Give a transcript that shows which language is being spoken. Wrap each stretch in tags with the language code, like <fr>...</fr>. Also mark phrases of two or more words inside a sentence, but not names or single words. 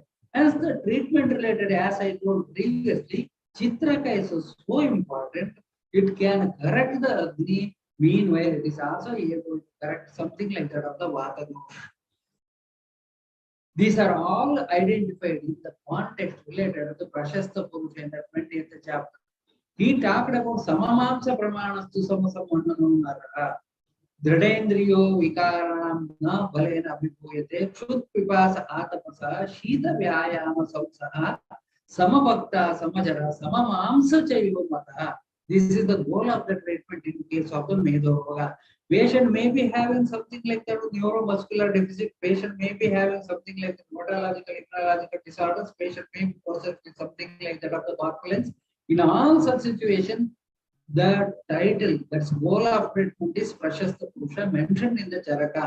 <en>As the treatment related, as I told previously, Chitraka is so important, it can correct the Agni Meanwhile, it is also able to correct something like that of the Vata dosha. These are all identified in the context related to the Prashasta Purusha in the 20th chapter. He talked about</en> <sa>Samamamsa Pramanastu Samasamannanam Dridendriyo Vikaranam Na Balena Abhipuyate Chut Pipasa Atapasa Shita Vyayama Sausaha Samabhakta Samajara Samamamsa Chayivamata.</sa> <en>This is the goal of the treatment in case of the Medoroga. Patient may be having something like that neuromuscular deficit. Patient may be having something like neurological, immunological disorders. Patient may be possessed with something like that of the corpulence. In all such situations, the title, that's goal of treatment, is Prashasta Purusha mentioned in the Charaka.</en>